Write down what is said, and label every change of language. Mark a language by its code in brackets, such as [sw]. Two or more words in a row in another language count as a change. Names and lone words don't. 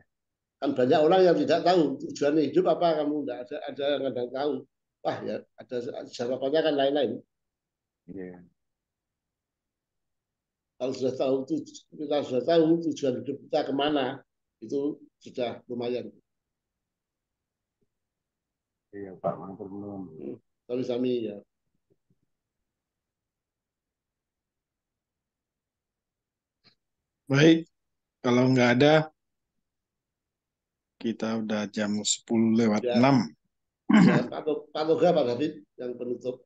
[id] Kan banyak orang yang tidak tahu tujuan hidup apa, kamu tidak ada yang kadang tahu. Wah ya, ada jawabannya kan lain-lain. Yeah. Kalau kita sudah tahu tujuan hidup kita kemana, itu sudah lumayan. Iya, [jv] Pak, matur nuwun. Sami-sami ya. [id] Baik, kalau nggak ada, kita udah jam 10:06. Ya, Pak Toga, Pak David yang penutup.